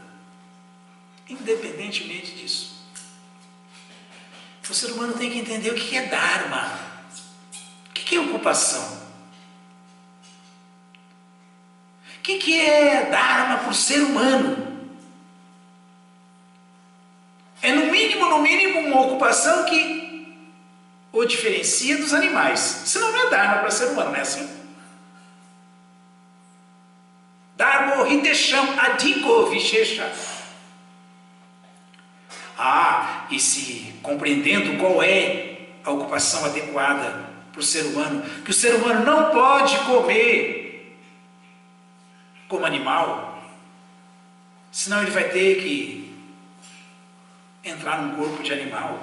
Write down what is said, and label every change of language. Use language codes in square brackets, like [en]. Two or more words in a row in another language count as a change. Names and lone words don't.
[pt] Independentemente disso, o ser humano tem que entender o que é Dharma, o que é ocupação. que é Dharma para o ser humano? É no mínimo, uma ocupação que o diferencia dos animais. Senão não é Dharma para ser humano, não é assim? [sa] धर्म हितेषाम् अधिको विशेष. [pt] E se compreendendo qual é a ocupação adequada para o ser humano, que o ser humano não pode comer como animal, senão ele vai ter que entrar num corpo de animal.